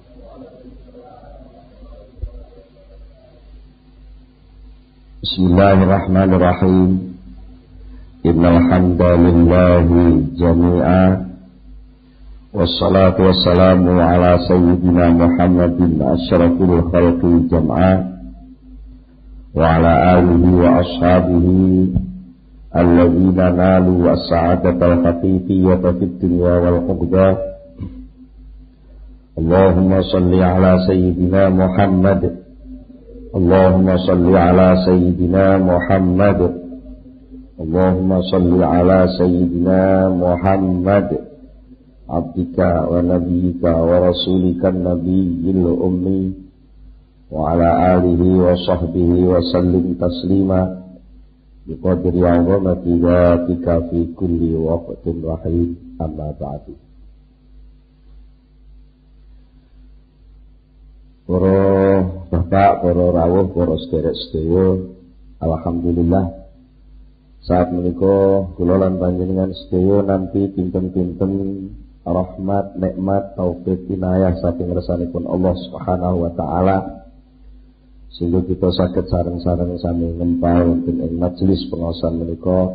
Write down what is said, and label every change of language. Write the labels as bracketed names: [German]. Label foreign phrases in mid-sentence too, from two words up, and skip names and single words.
[Arabic] بسم الله الرحمن الرحيم. إن الحمد لله جميعا. والصلاة والسلام على سيدنا محمد أشرف الخلق جمعا وعلى آله وأصحابه الذين نالوا السعادة الحقيقية في الدنيا والعقدة. اللهم صل على سيدنا محمد. اللهم صل على سيدنا محمد. اللهم صل على سيدنا محمد عبدك ونبيك ورسولك النبي الأمي وعلى آله وصحبه وسلم تسليما بقدر عظمة ذاتك في كل وقت واحد أما بعد. [Javanese] Para bapak, para rawuh, para sedherek-sedherek, alhamdulillah saat menika kula lan panjenengan sedaya nampi pinten-pinten rahmat, nikmat, taufik, inayah saking ngersanipun [Arabic] الله سبحانه وتعالى, [Javanese] sehingga kita saged sareng-sareng sami ngempal wonten ing majelis pengaosan menika.